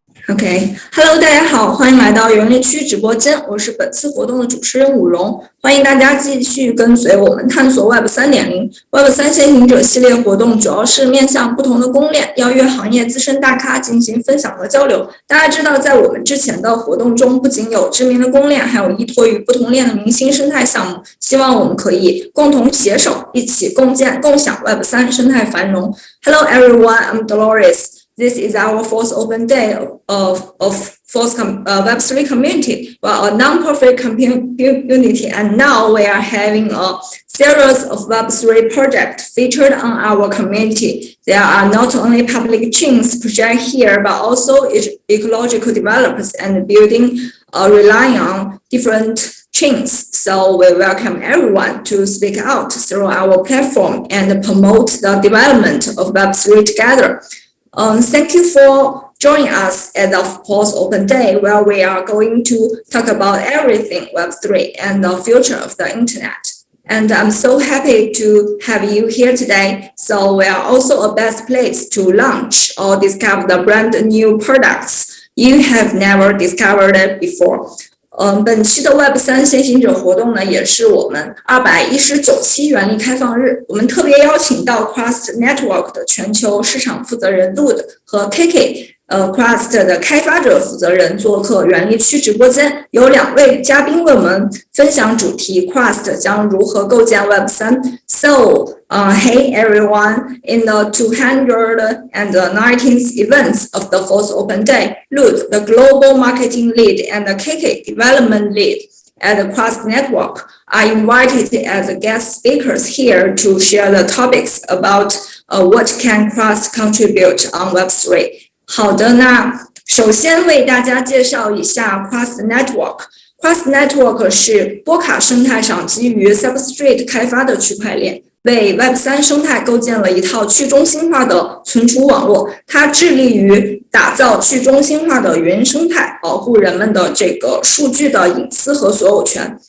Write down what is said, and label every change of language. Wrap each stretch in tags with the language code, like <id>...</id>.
<en>OK，Hello，</en> <zh>大家好，欢迎来到园林区直播间，我是本次活动的主持人武荣，欢迎大家继续跟随我们探索 Web 3.0。Web 3先行者系列活动主要是面向不同的公链，邀约行业资深大咖进行分享和交流。大家知道，在我们之前的活动中，不仅有知名的公链，还有依托于不同链的明星生态项目。希望我们可以共同携手，一起共享 Web 3生态繁荣。</zh> <en>Hello everyone, I'm Dolores.This is our fourth open day of Web3 community, well, a non-profit community, and now we are having a series of Web3 projects featured on our community. There are not only public chains projects here, but also ecological developers and building relying on different chains. So we welcome everyone to speak out through our platform and promote the development of Web3 together.Thank you for joining us at the fourth open day, where we are going to talk about everything Web3 and the future of the internet. And I'm so happy to have you here today. So we are also a best place to launch or discover the brand new products you have never discovered it before.</en> <zh>本期的 Web 3先行者活动呢，也是我们219期园林开放日。我们特别邀请到 Crust Network 的全球市场负责人 Ludwig 和 KK，Crust 的开发者负责人做客园林区直播间，有2位嘉宾为我们分享主题 Crust 将如何构建 Web 3。</zh> <en>Hey everyone, in the 219th events of the fourth open day, Lud, the global marketing lead, and the KK development lead at the Crust Network are invited as guest speakers here to share the topics about what can Crust contribute on Web3.</en> <zh>好的，那首先为大家介绍一下 Crust Network。Crust Network 是波卡生态上基于 Substrate 开发的区块链，为 Web 3生态构建了一套去中心化的存储网络。它致力于打造去中心化的云生态，保护人们的这个数据的隐私和所有权。</zh>